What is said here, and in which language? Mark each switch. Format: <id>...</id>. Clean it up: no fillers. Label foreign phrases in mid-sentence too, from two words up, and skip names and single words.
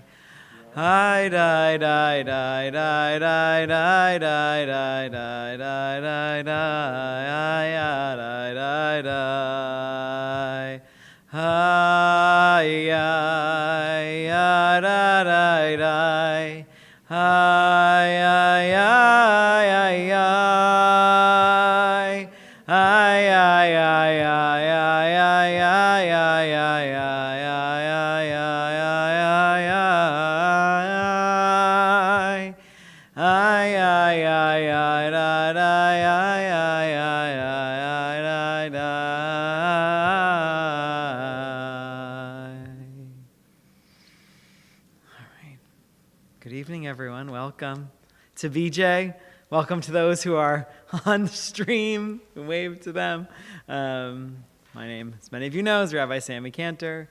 <en>Hi, die, die, die, die, die, die, die, die, die, die, die, die, die, die. Hi, ya, da, die, die. Hi, ay, ay, ay, ay. Ay, ay, ay, ay, ay, ay, ay, ay, ay, ay, ay, ay, ay, ay, ay, ay, da, da, ay, ay, ay, ay, da, All right. Good evening, everyone. Welcome to VJ. Welcome to those who are on the stream. Wave to them. My name, as many of you know, is Rabbi Sammy Kanter.</en>